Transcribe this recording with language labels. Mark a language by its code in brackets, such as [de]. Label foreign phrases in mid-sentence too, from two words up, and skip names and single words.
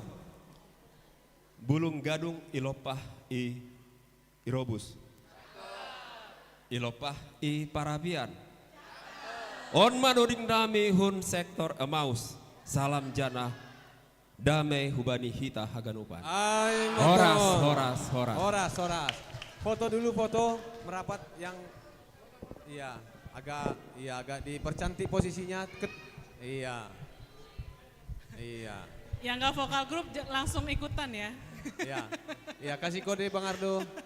[bts] Bulung gadung ilopah irobus. Ilopah parabian. On manoding dami hun sektor Emmaus. Salam jana damai hubani hita haganupan. Horas. [id] Foto dulu, foto merapat yang agak dipercantik posisinya. Iya. Yang nggak vokal grup langsung ikutan ya. Iya, kasih kode Bang Ardo.